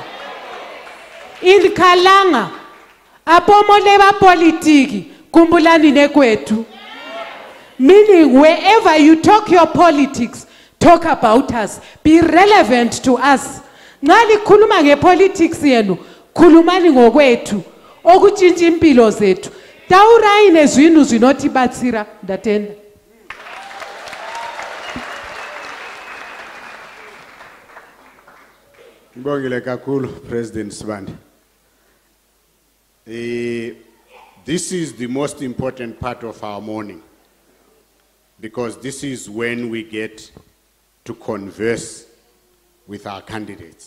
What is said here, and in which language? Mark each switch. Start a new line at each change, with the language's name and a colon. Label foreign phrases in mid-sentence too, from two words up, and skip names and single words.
Kalanga: In Kalanga, apomoleva politiki, kumbulani nekwetu.
English: Meaning, wherever you talk your politics, talk about us. Be relevant to us.
North Ndebele: Ngali khuluma ngepolitics yenu, khulumani ngokwetu. Okutshintsha impilo zethu.
Shona: Taurai nezvinhu zvinotibatsira. Ndatenda.
North Ndebele: Ngibongile kakhulu President Sibande.
English: This is the most important part of our morning, because this is when we get to converse with our candidates.